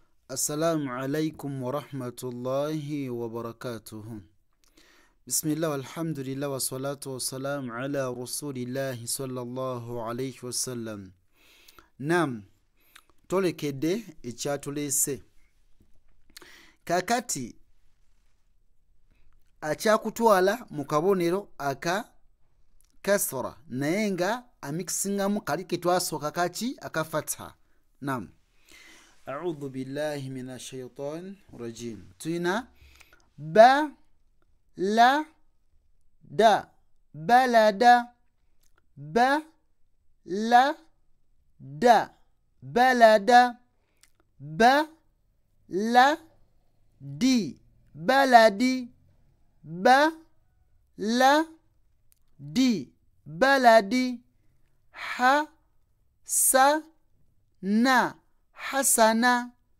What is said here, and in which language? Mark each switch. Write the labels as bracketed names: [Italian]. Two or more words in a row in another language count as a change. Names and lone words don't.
[Arabic] السلام عليكم ورحمة الله وبركاته. بسم الله والحمد لله والصلاة والسلام على رسول الله صلى الله عليه وسلم. [Ganda] Nam, tolekedde ekyatulese. Kakati akyakutwala mu kabonero aka kasra naye nga amikisingamu kali ke twasooka kaki aka fatha. Nam. [Arabic] أعوذ بالله من الشيطان الرجيم. تينا با لا دا بلد با لا دا بلد با لا دي بلدي با لا دي بلدي ح س نا حسنا